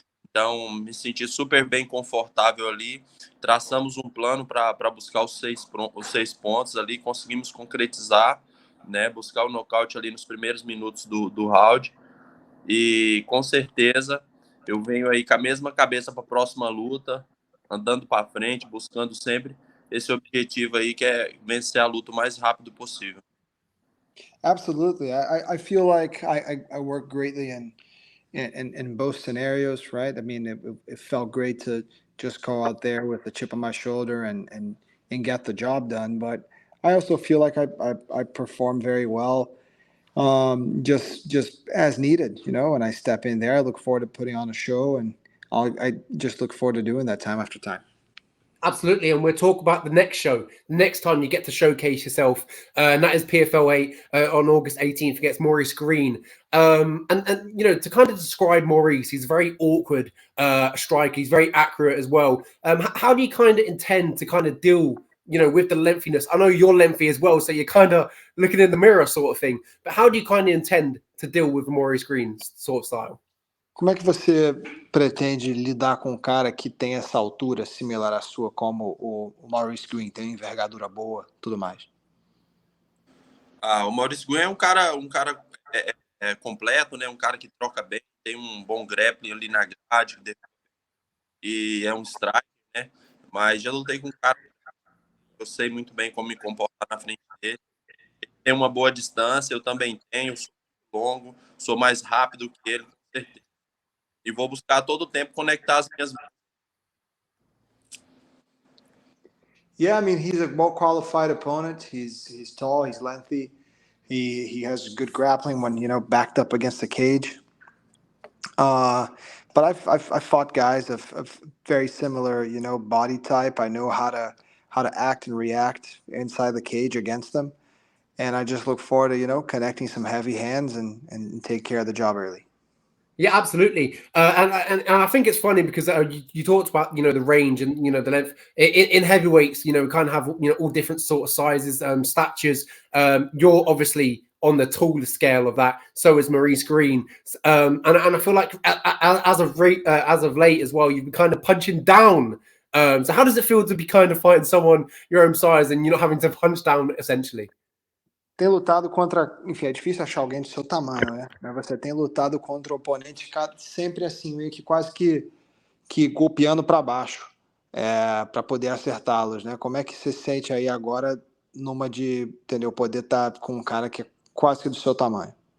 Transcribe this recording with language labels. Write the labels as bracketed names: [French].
[Portuguese] Então, me senti super bem confortável ali, traçamos um plano para buscar os seis pontos ali, conseguimos concretizar, né, buscar o nocaute ali nos primeiros minutos do round, e com certeza eu venho aí com a mesma cabeça para a próxima luta, andando para frente, buscando sempre esse objetivo aí, que é vencer a luta o mais rápido possível. [English] Absolutely. I feel like I work greatly in both scenarios, right? I mean, it felt great to just go out there with a chip on my shoulder and get the job done. But I also feel like I perform very well, just as needed, when I step in there. I look forward to putting on a show, and I just look forward to doing that time after time. Absolutely, and we'll talk about the next show, the next time you get to showcase yourself, and that is PFL 8 on August 18th against Maurice Greene. And to kind of describe Maurice, he's a very awkward striker. He's very accurate as well. How do you kind of intend to kind of deal, with the lengthiness? I know you're lengthy as well, so you're kind of looking in the mirror sort of thing. But how do you kind of intend to deal with Maurice Greene's sort of style? [Portuguese] Como é que você pretende lidar com um cara que tem essa altura similar à sua, como o Maurice Greene, tem envergadura boa, tudo mais? O Maurice Greene é um cara completo, né? Um cara que troca bem, tem um bom grappling ali na grade, e é um strike, né? Mas já lutei com um cara, eu sei muito bem como me comportar na frente dele. Ele tem uma boa distância, eu também tenho, sou longo, sou mais rápido que ele, com certeza. E vou buscar todo o tempo conectar as minhas. [English] Yeah, I mean, he's a well-qualified opponent. He's tall, he's lengthy. He has good grappling when, backed up against the cage. But I've fought guys of very similar, body type. I know how to act and react inside the cage against them. and I just look forward to connecting some heavy hands and take care of the job early. Yeah, absolutely. And I think it's funny because you talked about the range and the length in heavyweights. We kind of have all different sort of sizes, statures. You're obviously on the taller scale of that. So is Maurice Greene. And I feel like as of late as well, you've been kind of punching down. So how does it feel to be kind of fighting someone your own size and you're not having to punch down essentially? [Portuguese] Tem lutado contra, enfim, é difícil achar alguém do seu tamanho, né? Mas você tem lutado contra oponente sempre assim, meio que quase que golpeando para baixo, para poder acertá-los, né? Como é que você se sente aí agora numa de, entendeu, poder estar com um cara que é quase que do seu tamanho?